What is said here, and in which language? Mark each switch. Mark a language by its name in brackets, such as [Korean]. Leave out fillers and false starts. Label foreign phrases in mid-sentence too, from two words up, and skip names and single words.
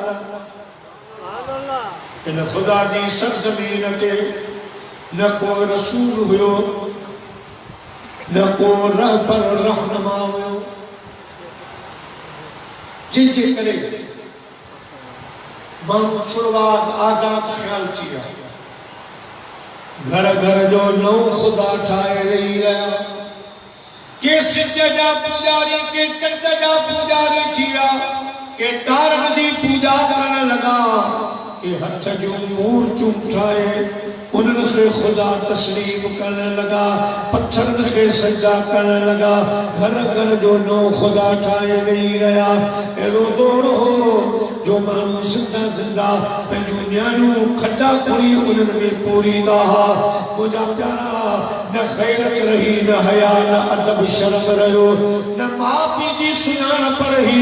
[Sindhi] इन खुदा जी सरज़मीन ते न को रसूल हुयो, न को रहबर रहनुमा हुयो, जिनके करे माण्हू शुरूआत आज़ाद ख्याल थी विया। घर घर जो नओ खुदा ठाहे रही रहा, के सिज जा पुजारी के चंड जा पुजारी थी विया, के तारनि जी पूजा करण लगा, के हथ जूं मूर्तियूं ठाहे उन्हनि खे खुदा तस्लीम करण लगा, पत्थरनि खे सजदा करण लगा। घर घर जो नओ खुदा ठाहे रही रहा। अहिड़ो दौर हो जो माण्हू ज़िंदा ज़िंदा पंहिंजूं न्याणियूं खड्डा खोली उन्हनि में पूरींदा हुआ। मुंहिंजा प्यारा, न ख़ैरत रही, न हया, न अदब शर्म रहियो, न माउ पीउ जी सुञाण सुञाण पर ही